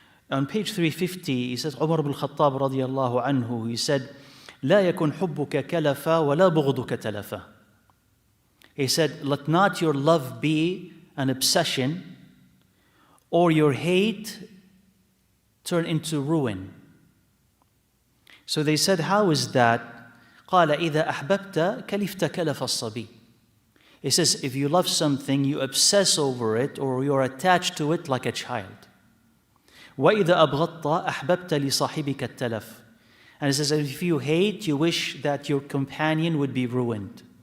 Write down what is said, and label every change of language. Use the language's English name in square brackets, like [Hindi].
[English] On page 350, he says, Umar ibn Khattab radiyallahu anhu, he said, [Arabic] لا يكن حبك كلفا ولا بغضك تلفا. [English] He said, let not your love be an obsession, or your hate turn into ruin. So they said, how is that? [Arabic] قال إذا أحببت كلفت كلف الصبي. [English] He says, if you love something, you obsess over it, or you're attached to it like a child. [Arabic] وَإِذَا أَبْغَضْتَ أَحْبَبْتَ لِصَاحِبِكَ التَّلَفِ. [English] And it says, if you hate, you wish that your companion would be ruined.